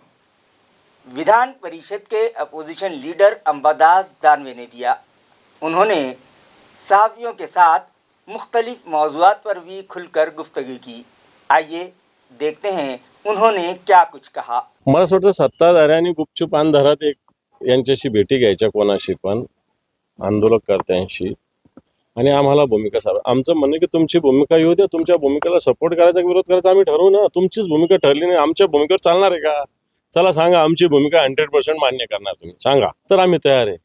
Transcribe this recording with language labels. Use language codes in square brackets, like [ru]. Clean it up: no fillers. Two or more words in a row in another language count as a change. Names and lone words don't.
[ur] ودھان پریشد کے اپوزیشن لیڈر امباداس دانوے نے دیا۔ انہوں نے صحافیوں کے ساتھ مختلف موضوعات پر بھی کھل کر گفتگو کی۔ آئیے دیکھتے ہیں انہوں نے کیا کچھ کہا۔ [mr] मला असं वाटतं सत्ताधाऱ्यांनी गुपचूप अंधारात यांच्याशी भेटी घ्यायच्या कोणाशी पण आंदोलनकर्त्यांशी आणि आम्हाला भूमिका आमचं म्हणणं की तुमची भूमिका येऊ द्या, तुमच्या भूमिकेला सपोर्ट करायचा की विरोध करायचा आम्ही ठरवू ना। तुमचीच भूमिका ठरली नाही, आमच्या भूमिकेवर चालणार आहे का? चला सांगा, आमची भूमिका 100% मान्य करणार तुम्ही सांगा, तर आम्ही तयार आहे।